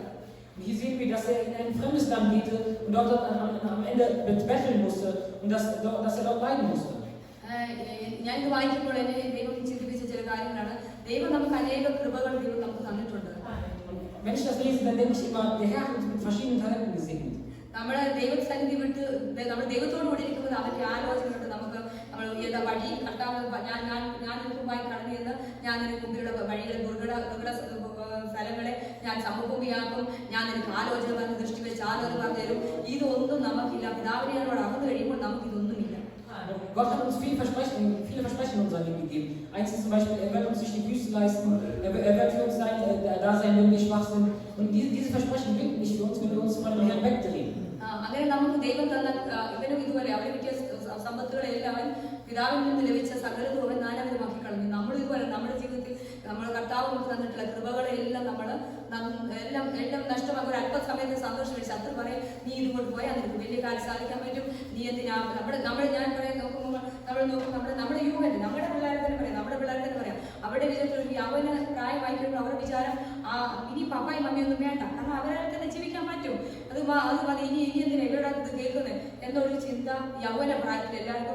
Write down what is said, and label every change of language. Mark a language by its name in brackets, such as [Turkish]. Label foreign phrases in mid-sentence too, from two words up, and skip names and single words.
[German] Hier sehen wir, dass er in ein fremdes Land lebte und dort am Ende betteln musste und dass er dort leiden musste. [Malayalam] ഞാൻ ഇത് വായിക്കുമ്പോൾ എന്നെ ദൈവം ചിന്തിപ്പിച്ച ചില കാര്യങ്ങളാണ്. ദൈവം നമുക്ക് അനേക കൃപകൾ ദൈവം നമുക്ക് തന്നിട്ടുണ്ട്. [German] Wenn ich das lese, dann denke ich immer, der Herr hat uns mit verschiedenen Talenten gesegnet. [Malayalam] നമ്മുടെ ദൈവസന്നിധി വിട്ട് നമ്മൾ ദൈവത്തോട് കൂടി ഇരിക്കുമ്പോൾ അവന്റെ ആലോചനയുണ്ട്. നമുക്ക് നമ്മൾ ഏതാ വഴി കർത്താവ് ഞാൻ മുമ്പായി കടന്നു എന്ന് ഞാൻ നിനക്ക് മുമ്പിലുള്ള വഴികളെ ദുർഘട സ്ഥലങ്ങളെ ഞാൻ സമഭൂമിയാക്കും, ഞാൻ നിനക്ക് ആലോചന പറഞ്ഞ് ദൃഷ്ടി വെച്ച് ആലോചന പറഞ്ഞു തരും. ഇതൊന്നും നമുക്കില്ല. പിതാവിനോട് അകന്നു കഴിയുമ്പോൾ നമുക്കിതൊന്നുമില്ല. [German] Gott hat uns viele Versprechen in unserem Leben gegeben. Eins ist zum Beispiel, er wird uns durch die Wüste leisten, er wird für uns da sein, wenn wir schwach sind. Und diese Versprechen wirken nicht für uns, wenn wir uns von dem Herrn wegdrehen. [Malayalam] അങ്ങനെ നമുക്ക് ദൈവം തന്ന ഇവനും ഇതുപോലെ അവന് കിട്ടിയ സമ്പത്തുകളെല്ലാം അവൻ പിതാവിൽ നിന്ന് ലഭിച്ച സകലതും അവൻ നാനാവിധമാക്കി കളഞ്ഞു. നമ്മൾ ഇതുപോലെ നമ്മുടെ ജീവിതത്തിൽ നമ്മൾ കർത്താവ് നമുക്ക് തന്നിട്ടുള്ള കൃപകളെല്ലാം നമ്മൾ എല്ലാം നഷ്ടമാക്കി ഒരു അല്പസമയത്ത് സന്തോഷം മേടിച്ച് അത്ര പറയും, നീ ഇതുകൊണ്ട് പോയാൽ നിനക്ക് വലിയ കാര്യം സാധിക്കാൻ പറ്റും, നീ എന്തിനാ ഞാൻ പറയാൻ നോക്കുമ്പോൾ നമ്മുടെ യൂഹന്റെ നമ്മുടെ പിള്ളേരെ തന്നെ പറയാം അവരുടെ വിധത്തിൽ ഒരു യൗവന പ്രായമായി കഴിയുമ്പോൾ അവരുടെ വിചാരം ഇനി പപ്പായും മമ്മിയൊന്നും വേണ്ട, കാരണം അവരെ തന്നെ ജീവിക്കാൻ പറ്റും, അത് മതി, ഇനി എന്തിനാ ഇവരുടെ ഇത് കേൾക്കുന്നത് എന്നൊരു ചിന്ത യൗവന പ്രായത്തിൽ എല്ലാവർക്കും.